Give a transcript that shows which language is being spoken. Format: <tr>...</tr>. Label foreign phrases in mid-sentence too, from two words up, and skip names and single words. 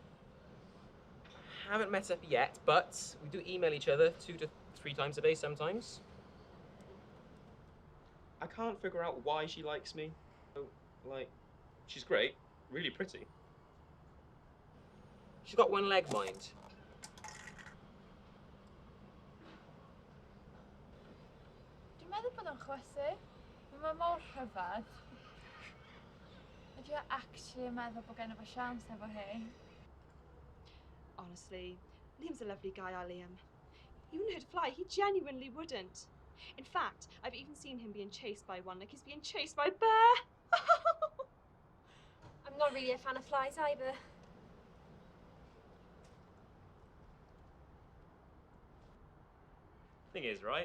<en>Haven't met up yet, but we do email each other 2 to 3 times a day sometimes. I can't figure out why she likes me. So, like, she's great, really pretty. She's got one leg, mind.</en> <cy>Dwi'n meddwl bod o'n chwysu. Mae mor rhyfedd. Ydy o actually yn meddwl bod gen i fo siawns efo hi?</cy> <en>Honestly, Liam's a lovely guy, our Liam. He wouldn't hurt a fly. He genuinely wouldn't. In fact, I've even seen him being chased by one, like he's being chased by a bear. I'm not really a fan of flies either. Thing is, right?</en>